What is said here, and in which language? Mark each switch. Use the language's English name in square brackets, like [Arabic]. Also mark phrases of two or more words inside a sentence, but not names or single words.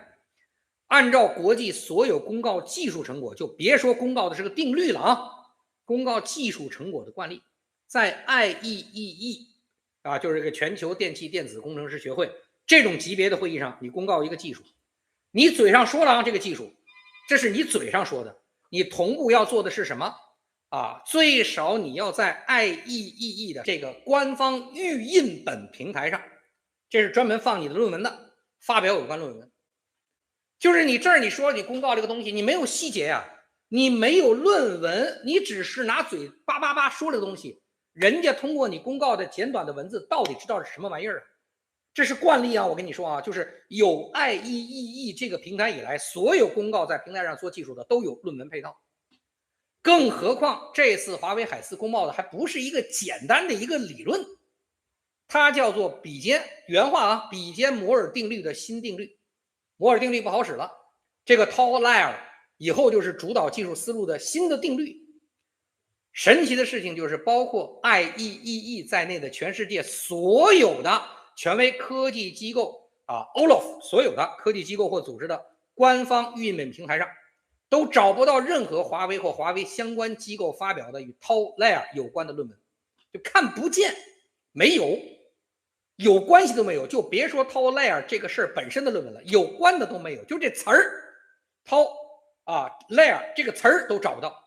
[Chinese] 按照國際所有公告技術成果，就別說公告的是個定律了啊，公告技術成果的慣例，在 IEEE 就是這個全球電氣電子工程師學會這種級別的會議上，你公告一個技術，你嘴上說了啊，這個技術，這是你嘴上說的，你同步要做的是什麼啊？最少你要在 IEEE 的這个官方預印本平台上，這是專門放你的論文的，發表有關論文。就是你這兒你說你公告這個東西，你沒有細節呀，你沒有論文，你只是拿嘴叭叭叭說這個東西，人家通過你公告的簡短的文字，到底知道是什麼玩意兒啊？這是慣例啊，我跟你說啊，就是有 IEEE 這個平台以來，所有公告在平台上做技術的都有論文配套。更何況這次華為海思公報的還不是一個簡單的一個理論，它叫做比肩，原話啊，比肩摩爾定律的新定律。摩爾定律不好使了，這個 Tall Liar 以後就是主導技術思路的新的定律。神奇的事情就是，包括 IEEE 在內的全世界所有的權威科技機構 [English] all of [Chinese] 所有的科技機構或組織的官方預印本平台上，都找不到任何華為或華為相關機構發表的與 Tall Liar 有關的論文，就看不見，沒有，有關係都沒有，就別說 Tall Liar 這個事兒本身的論文了，有關的都沒有，就這詞兒 Tall Liar 這個詞兒都找不到。